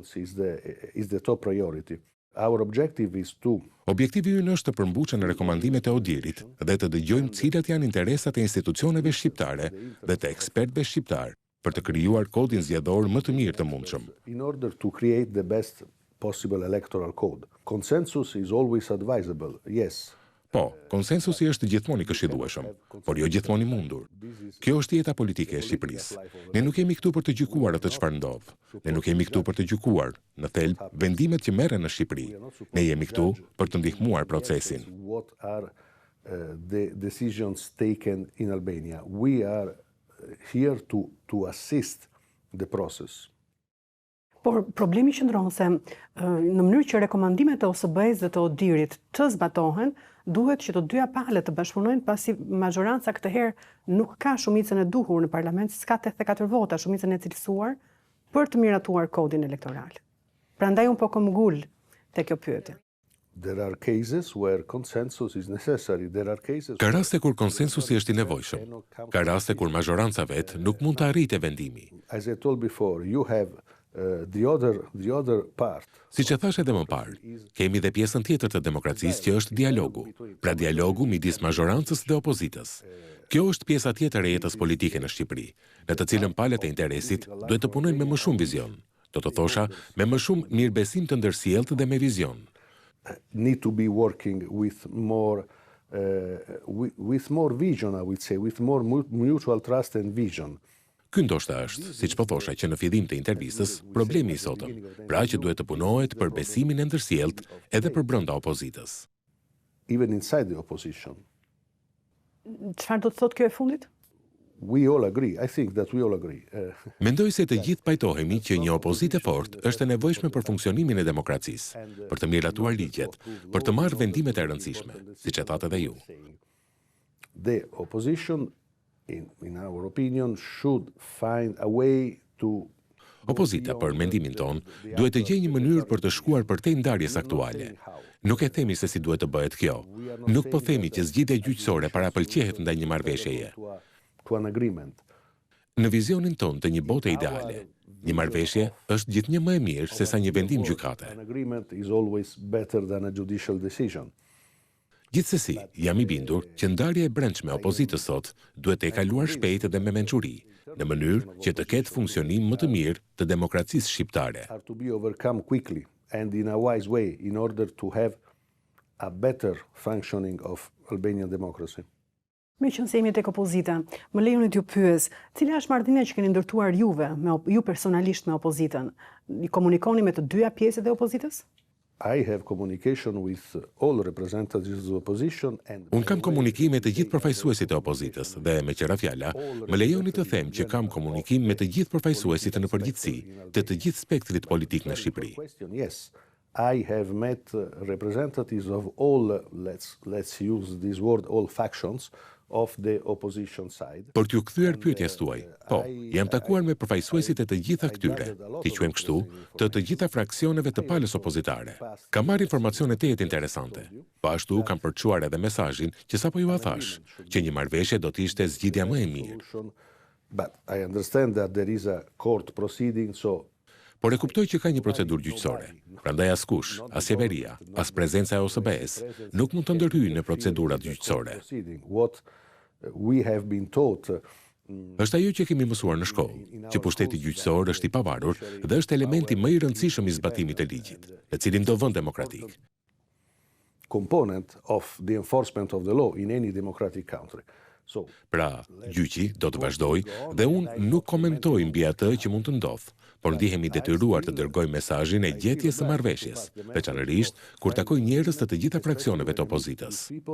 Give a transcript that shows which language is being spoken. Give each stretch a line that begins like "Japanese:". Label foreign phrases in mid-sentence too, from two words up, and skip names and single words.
English: Is the top priority. Our objective is to
Albanian: Objektivi ynë është të përmbushën rekomandimet e Odirit dhe të dëgjojmë cilat janë interesat e institucioneve shqiptare dhe të ekspertëve shqiptar për të krijuar kodin zgjedhor më të mirë të mundshëm.
English: in order to create the best possible electoral code. Consensus is always advisable. Yes.
Albanian: Po, konsensusi është gjithmonë i këshillueshëm, por jo gjithmonë i mundur. Kjo është jeta politike e Shqipërisë. Ne nuk jemi këtu për të gjykuar atë çfarë ndodh. Ne nuk jemi këtu për të gjykuar, në thelb, vendimet që merren në Shqipëri. Ne jemi këtu për të ndihmuar procesin.
English: What are the decisions taken in Albania? We are here to assist the process.
Albanian: Por problemi qëndron se në mënyrë që rekomandimet e OSBE-s dhe të Odirit të zbatohen, duhet që të dyja palët të bashkëpunojnë pasi majoranca këtë herë nuk ka shumicën e duhur në parlament, s'ka 84 vota, shumicën e cilësuar për të miratuar kodin elektoral. Prandaj un po kom ngul te kjo pyetje.
English: There are cases where consensus is necessary. There are cases.
Albanian: Ka raste kur konsensusi është i nevojshëm. Ka raste kur majoranca vet nuk mund të arrijë vendimi.
English: As I told before, you have the other part.
Albanian: Siç e thash edhe më parë, kemi dhe pjesën tjetër të demokracisë që është dialogu. Pra dialogu midis majorancës dhe opozitës. Kjo është pjesa tjetër e jetës politike në Shqipëri, në të cilën palët e interesit duhet të punojnë me më shumë vizion. Do të thosha, me më shumë mirëbesim të ndërsjellët dhe me vizion.
English: Need to be working with more vision, I would say, with more mutual trust and vision.
Albanian: Ky ndoshta është, siç po thosha që në fillim të intervistës, problemi i sotëm, pra që duhet të punohet për besimin e ndërsjellët edhe për brenda opozitës.
English: Even inside the opposition.
Albanian: Çfarë do të thotë kjo e fundit?
English: We all agree. I think that we all agree.
Albanian: Mendoj se të gjithë pajtohemi që një opozitë e fortë është e nevojshme për funksionimin e demokracisë, për të miratuar ligjet, për të marrë vendimet e rëndësishme, siç e thatë edhe ju.
English: The opposition, in our opinion, should find a way to
Albanian: Opozita, për mendimin ton, duhet të gjejë një mënyrë për të shkuar përtej ndarjes aktuale. Nuk e themi se si duhet të bëhet kjo. Nuk po themi që zgjidhja gjyqësore parapëlqehet ndaj një marrëveshjeje.
English: to an agreement.
Albanian: Në vizionin ton të një bote ideale, një marrëveshje është gjithnjë më e mirë se sa një vendim gjykate.
English: An agreement is always better than a judicial decision.
Albanian: Gjithsesi, jam i bindur që ndarja e brendshme e opozitës sot duhet të kaluar shpejt dhe me mençuri, në mënyrë që të ketë funksionim më të mirë të demokracisë shqiptare.
English: Are to be overcome quickly and in a wise way in order to have a better functioning of Albanian democracy.
Albanian: Me qënë se jemi tek opozita, më lejoni t'ju pyes, cila është marrëdhënia që keni ndërtuar ju personalisht me opozitën? I komunikoni me të dyja pjesët e opozitës?
English: I have communication with all representatives of the opposition and
Albanian: Unë kam komunikim me të gjithë përfaqësuesit e opozitës dhe me qëra fjala, më lejoni të them që kam komunikim me të gjithë përfaqësuesit në përgjithësi të gjithë spektrit politik në Shqipëri.
English: Yes, I have met representatives of all, let's use this word, all factions of the opposition side.
Albanian: Për t'ju kthyer pyetjes tuaj, po, jam takuar me përfaqësuesit e të gjitha këtyre, t'i quajmë kështu, të gjitha fraksioneve të palës opozitare. Kam marrë informacione të jetë interesante. Po ashtu kam përçuar edhe mesazhin që sapo ju a thash, që një marrëveshje do të ishte zgjidhja më e mirë.
English: But I understand that there is a court proceeding, so
Albanian: Por e kuptoj që ka një procedurë gjyqësore. Prandaj askush, as qeveria, as prezenca e OSBE-s nuk mund të ndërhyjë në procedurat gjyqësore.
English: What we have been taught
Albanian: Është ajo që kemi mësuar në shkollë, që pushteti gjyqësor është i pavarur dhe është elementi më i rëndësishëm i zbatimit të ligjit, në cilin do vend demokratik.
English: Component of the enforcement of the law in any democratic country.
Albanian: Pra, gjyqi do të vazhdoj dhe unë nuk komentoj mbi atë që mund të ndodhë, por ndihemi detyruar të dërgoj mesazhin e gjetjes së marrëveshjes, veçanërisht kur takoj njerëz të gjitha fraksioneve të opozitës.